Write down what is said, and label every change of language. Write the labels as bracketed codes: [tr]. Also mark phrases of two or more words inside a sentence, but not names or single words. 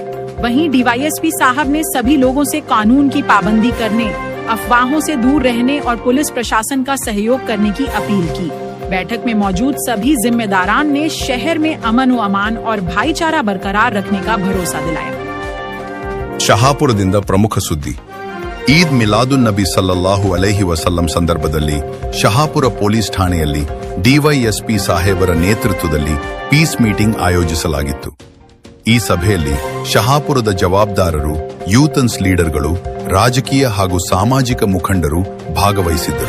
[hi] वहीं डीवाईएसपी साहब ने सभी लोगों से कानून की पाबंदी करने, अफवाहों से दूर रहने और पुलिस प्रशासन का सहयोग करने की अपील की। बैठक में मौजूद सभी जिम्मेदारान ने शहर में अमन व अमान और भाईचारा बरकरार रखने का भरोसा दिलाया। [kn] ಶಹಾಪುರದಿಂದ ಪ್ರಮುಖ ಸುದ್ದಿ. ಈದ್ ಮಿಲಾದುನ್ ನಬಿ [ar] صلى الله عليه وسلم [kn] ಸಂದರ್ಭದಲ್ಲಿ ಶಹಾಪುರ ಪೊಲೀಸ್ ಠಾಣೆಯಲ್ಲಿ ಡಿವೈಎಸ್ಪಿ ಸಾಹೇಬರ ನೇತೃತ್ವದಲ್ಲಿ [en] peace meeting [kn] ಆಯೋಜಿಸಲಾಗಿತ್ತು. ಈ ಸಭೆಯಲ್ಲಿ ಶಹಾಪುರದ ಜವಾಬ್ದಾರರು, ಯೂತನ್ಸ್ ಲೀಡರ್ಗಳು, ರಾಜಕೀಯ ಹಾಗೂ ಸಾಮಾಜಿಕ ಮುಖಂಡರು ಭಾಗವಹಿಸಿದ್ದರು.